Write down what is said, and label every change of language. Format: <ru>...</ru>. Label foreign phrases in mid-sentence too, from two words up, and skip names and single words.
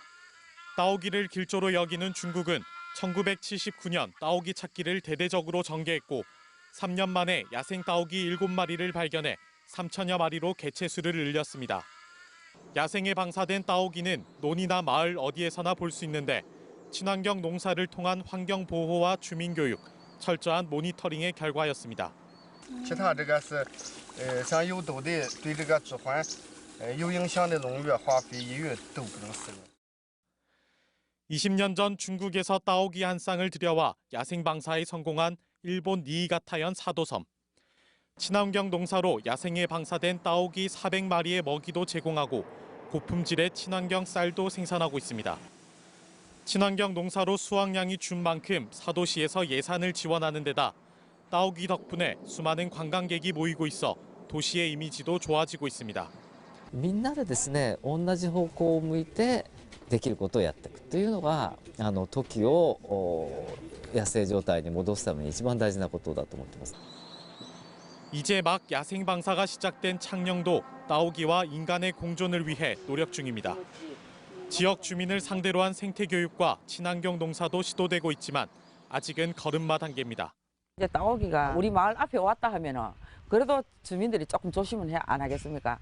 <ko>따오기를 길조로 여기는 중국은 1979년 따오기 찾기를 대대적으로 전개했고 3년 만에 야생 따오기 7마리를 발견해 3천여 마리로 개체수를 늘렸습니다. 야생에 방사된 따오기는 논이나 마을 어디에서나 볼 수 있는데 친환경 농사를 통한 환경 보호와 주민 교육, 철저한 모니터링의 결과였습니다.</ko> <zh>其他这个是像有毒的对这个植环有影响的农药、化肥、医药都不能使用。</zh> <ko>20년 전 중국에서 따오기 한 쌍을 들여와 야생 방사에 성공한 일본 니이가타현 사도섬. 친환경 농사로 야생에 방사된 따오기 400마리의 먹이도 제공하고 고품질의 친환경 쌀도 생산하고 있습니다. 친환경 농사로 수확량이 준 만큼 사도시에서 예산을 지원하는 데다 따오기 덕분에 수많은 관광객이 모이고 있어 도시의 이미지도 좋아지고 있습니다.</ko> <ja>みんなでですね、同じ方向を向いてできることをやっていくというのがトキを野生状態に戻すために一番大事なことだと思っています。</ja> <ko>이제 막 야생 방사가 시작된 창녕도 따오기와 인간의 공존을 위해 노력 중입니다. 지역 주민을 상대로 한 생태 교육과 친환경 농사도 시도되고 있지만 아직은 걸음마 단계입니다. 이제 따오기가 우리 마을 앞에 왔다 하면은 그래도 주민들이 조금 조심은 안 하겠습니까?</ko>